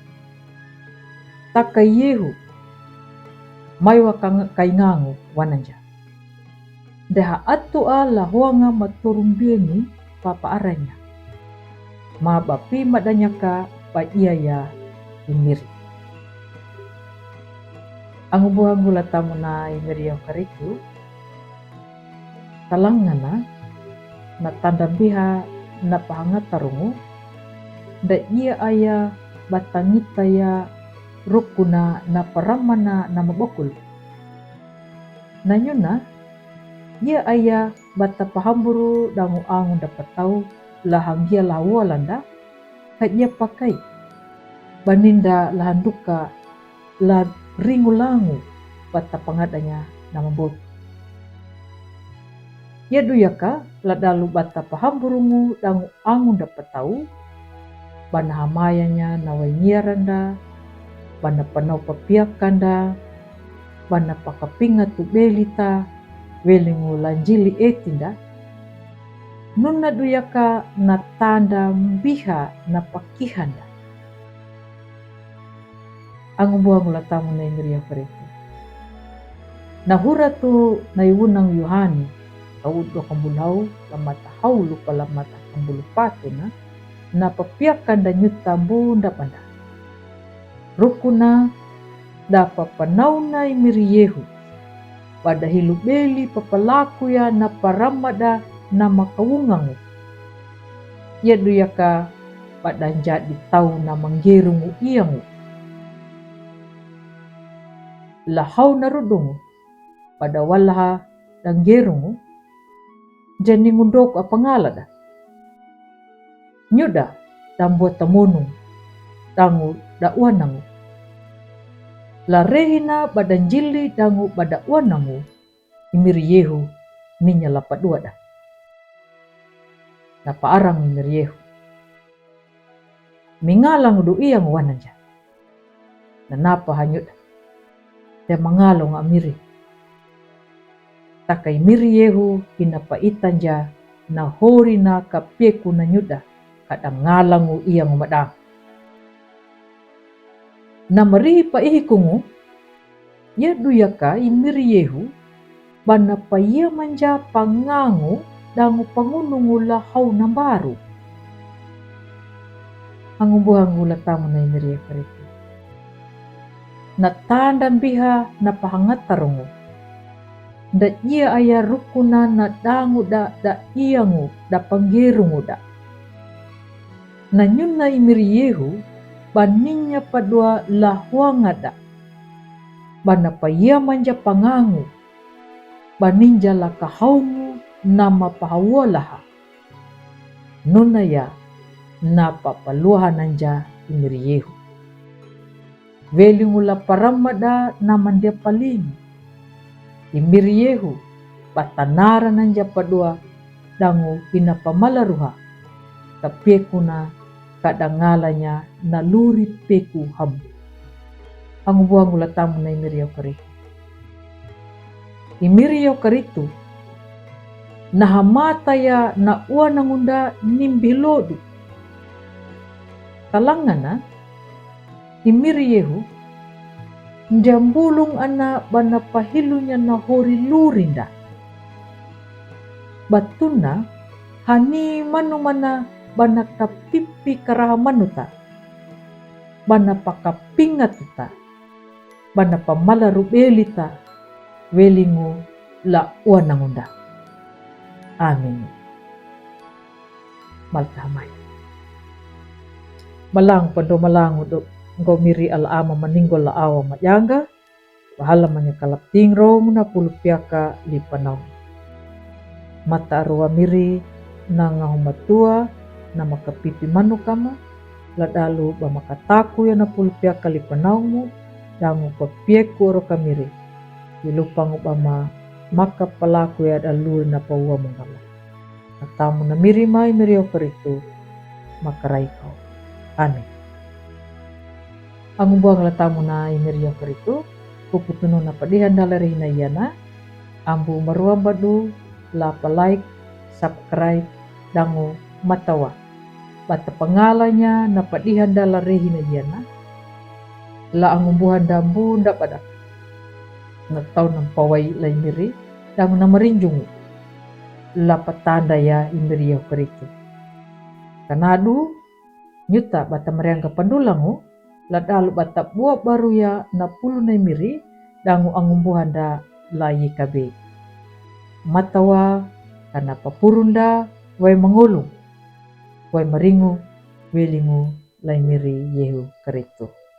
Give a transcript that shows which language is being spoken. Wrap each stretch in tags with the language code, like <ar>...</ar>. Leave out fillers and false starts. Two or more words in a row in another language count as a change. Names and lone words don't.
<xbr>takayehu maiwa kaingangu wananja daha atu ala huanga maturumbieni papa aranya ma bapi madanyaka pa iya ya imiri angu buhangu latamu na imiri yang kariku talangana na tandambiha na pahangatarungu da iya aya batangita ya rukuna na paramana na mabokul na nyuna ia aya bata pahamburu dangu angu</xbr> <id>dapat tahu</id> <xbr>lahanggia lawalanda kadia pakai baninda lahanduka la ringulangu bata pangadanya nama bot ya duyaka la dalu bata pahamburungu dangu angu</xbr> <id>dapat tahu</id> <xbr>bana hamayanya nawainieranda bana panau papiakanda bana pakapinga tu belita welingu lanjili etinda nuna duyaka na tanda mbiha na pakihanda angu buhangu latamu na imiri yakariku na hura tu na iwunang Yuhani kawudo kambulau lamata hau lupa lamata kambulu patuna na papiakanda nyuta bunda panda rukuna dapa panauna imiri Yehu pada hilubeli papalaku ya na paramada na makawungangu ya duyaka pada jadi tau na manggerungu iyangu lahau narudungu pada walaha dan gerungu jani ngundok apangalada nyuda</xbr> <id>dan buat</id> <xbr>tamunung dangu dakwanangu la rehina badan jili dangu bada wanangu imiri Yehu ninya lapat dua dah na paarang imiri Yehu mingalang du iyang wananja na napa hanyut te mangalong amiri takai miri Yehu hinapa itanja na hori na kapieku na nyuda kadang ngalangu iyang madang na marihi pa ihikungu ya duyaka imiri Yehu bana pa iya manja pangangu dangu pangunungu lahau nambaru angu buhangu latamu na imiri yakariku na tanda biha na pahangatarungu da iya aya rukuna na dangu da iyangu da panggerungu da na nyuna imiri Yehu baninya padua lahuangada bana paya manja pangangu baninja la kahaungu nama pahawalaha nuna ya napa paluhan nanja imiri Yehu welingula paramada naman dia paling imiri Yehu patanara nanja padua dangu hinapamalaruha tapiekuna kadangalanya naluri peku habu Angu buang gula tamu na imirio karitu. Imirio karitu na hamata ya na ua nangunda nimbilodu. Talangana imiriyehu njambulung ana bana pahilunya na hori lurinda. Batuna hani manu mana bana kapipi karaha manuta. Bana pakapingatuta. Bana pamala rubelita welingu la ua nangunda. Amin. Maltamay. Malang pando malang do ngo miri ala ama maninggol la awa majanga. Bahala manya kalapting rong na pulupiaka lipanau. Mata arua miri na ngahumatua na makapipi manu kama. Ladalu ba makataku ya na pulupiaka lipanau mu. Dangu papieku oro kamiri. Dilupang ubama maka palaku ya dalu na paua mengkama. Atamu na miri mai mirio karitu makarai kau. Amin. Ang buang latamu na imirio karitu puputunu na padihan dalari na iyana. Ambu maruang badu lapa</xbr> <en>like, subscribe,</en> <xbr>dangu matawa. Bata pengalanya na padihan dalari na iyana. La angumbuhan dambu ndak pada na tau ng pawai la imiri dangu na marinjungu la patanda ya imirio karitu kanadu nyuta bata meriangga pandulangu la dalu bata buah baru ya na pulu na imiri dangu angumbuhan da la yikabe matawa kana papurunda wai mangulung wai maringu welingu la imiri yehu karitu.</xbr>